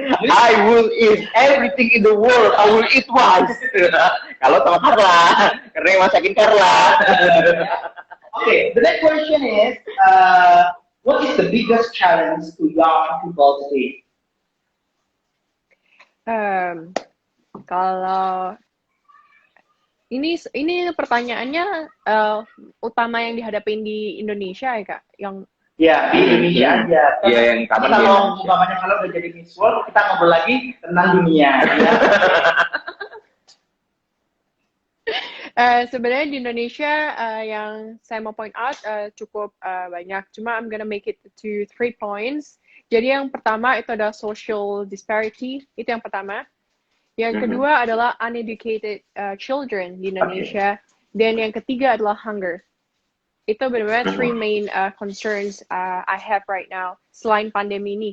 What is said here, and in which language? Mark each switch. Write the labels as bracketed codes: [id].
[en] I will eat everything in the world. I will eat once. [id] Kalau sama Carla, karena yang masakin Carla. [en] Okay, the next question is, what is the biggest challenge to young people today? [id] Kalau ini pertanyaannya utama yang dihadapin di Indonesia ya Kak, yang ya di Indonesia aja. Iya yang common kalau umpamanya kalau udah jadi Miss World, kita ngobrol lagi tentang dunia. Ya. Sebenarnya di Indonesia yang saya mau point out cukup banyak. [en] Cuma I'm gonna make it to 3 points. [id] Jadi yang pertama itu ada social disparity, itu yang pertama. Yang kedua adalah uneducated children di Indonesia. Dan yang ketiga adalah hunger. Itu benar-benar 3 [en] main concerns I have right now [id] selain pandemi ini.